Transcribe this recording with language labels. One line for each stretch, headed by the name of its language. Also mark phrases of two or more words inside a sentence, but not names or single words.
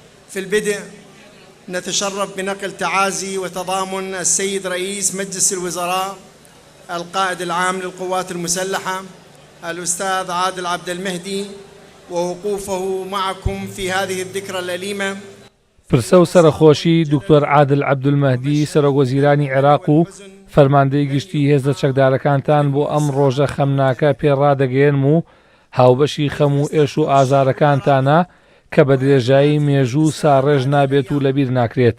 Arabic: في البدء نتشرف بنقل تعازي وتضامن السيد رئيس مجلس الوزراء القائد العام للقوات المسلحة الأستاذ عادل عبد المهدي ووقوفه معكم في هذه الذكرى الأليمة.
Central Kurdish: پرسە و سەرخۆشی دکتۆر عادل عەبدولمەهدی سەرۆکوەزیرانی عێراق و فەرماندەی گشتی هێزە چەکدارەکانتان بۆ ئەم ڕۆژە خەمناکە پێڕادەگەێنم و هاوبەشی خەم و ئێش و ئازارەکانتانە کە بە درێژایی مێژوو ساڕێژ نابێت و لەبیر ناکرێت.